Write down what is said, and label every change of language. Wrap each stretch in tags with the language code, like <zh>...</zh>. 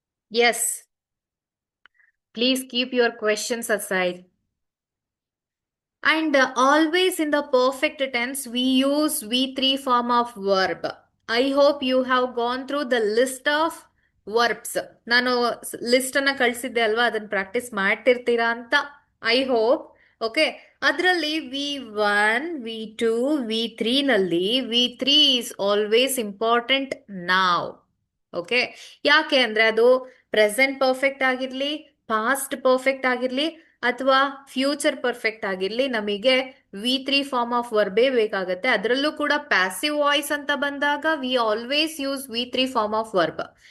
<en>Yes, please keep your questions aside. And always in the perfect tense, we use V3 form of verb. I hope you have gone through the list of verbs.</en> <kn>ನಾನು list ಅನ್ನ ಕಳಿಸಿದ್ದೆ ಅಲ್ವಾ, ಅದನ್ನ practice ಮಾಡ್ತಿರ್ತೀರಾ ಅಂತ</kn> <en>I hope. Okay,</en> <kn>ಅದರಲ್ಲಿ</kn> <en>V1, V2, V3 ನಲ್ಲಿ V3 is always important now.</en> <kn>Okay, ಯಾಕೆ ಅಂದ್ರೆ ಅದು ಪ್ರೆಸೆಂಟ್ ಪರ್ಫೆಕ್ಟ್ ಆಗಿರ್ಲಿ, ಪಾಸ್ಟ್ ಪರ್ಫೆಕ್ಟ್ ಆಗಿರ್ಲಿ, ಅಥವಾ ಫ್ಯೂಚರ್ ಪರ್ಫೆಕ್ಟ್ ಆಗಿರ್ಲಿ, ನಮಗೆ V3 ಫಾರ್ಮ್ ಆಫ್ ವರ್ಬೇ ಬೇಕಾಗತ್ತೆ. ಅದರಲ್ಲೂ ಕೂಡ</kn> <en>Passive voice ಅಂತ ಬಂದಾಗ we always use V3 form of verb.</en>